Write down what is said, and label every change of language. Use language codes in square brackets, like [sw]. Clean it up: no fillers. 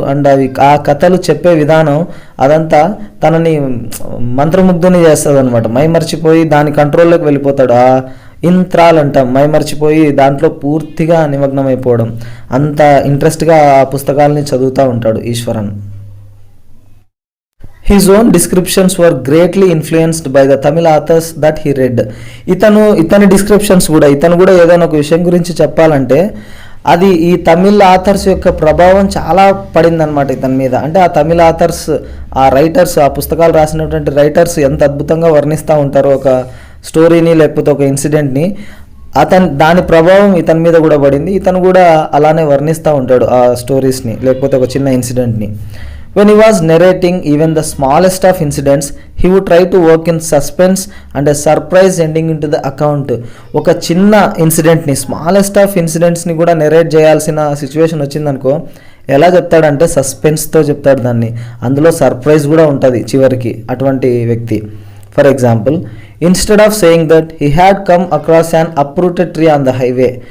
[te] And అవి ఆ కథలు చెప్పే విధానం అదంతా తనని మంత్రముగ్ధుని చేస్తుంది అనమాట. మైమర్చిపోయి దాని కంట్రోల్లోకి వెళ్ళిపోతాడు. ఆ ఇంత్రాల్ అంటాం, మైమర్చిపోయి దాంట్లో పూర్తిగా నిమగ్నమైపోవడం. అంత ఇంట్రెస్ట్గా ఆ పుస్తకాలని చదువుతూ ఉంటాడు Easwaran. [en] His own descriptions were greatly influenced by the Tamil authors that he read. [te] ఇతని డిస్క్రిప్షన్స్ కూడా, ఇతను కూడా ఏదైనా ఒక విషయం గురించి చెప్పాలంటే అది ఈ తమిళ్ ఆథర్స్ యొక్క ప్రభావం చాలా పడిందనమాట ఇతని మీద. అంటే ఆ తమిళ్ ఆథర్స్, ఆ రైటర్స్, ఆ పుస్తకాలు రాసినటువంటి రైటర్స్ ఎంత అద్భుతంగా వర్ణిస్తూ ఉంటారో ఒక స్టోరీని లేకపోతే ఒక ఇన్సిడెంట్ని, దాని ప్రభావం ఇతని మీద కూడా పడింది. ఇతను కూడా అలానే వర్ణిస్తూ ఉంటాడు ఆ స్టోరీస్ని లేకపోతే ఒక చిన్న ఇన్సిడెంట్ని. [en] When he was narrating even the smallest of incidents, he would try to work in suspense and a surprise ending into the account. [te] ఒక చిన్న ఇన్సిడెంట్ని, స్మాలెస్ట్ ఆఫ్ ఇన్సిడెంట్స్ని కూడా నెరేట్ చేయాల్సిన సిచ్యువేషన్ వచ్చిందనుకో, ఎలా చెప్తాడంటే సస్పెన్స్తో చెప్తాడు దాన్ని, అందులో సర్ప్రైజ్ కూడా ఉంటుంది చివరికి అటువంటి వ్యక్తి. [en] For example, instead of saying that he had come across an uprooted tree on the highway.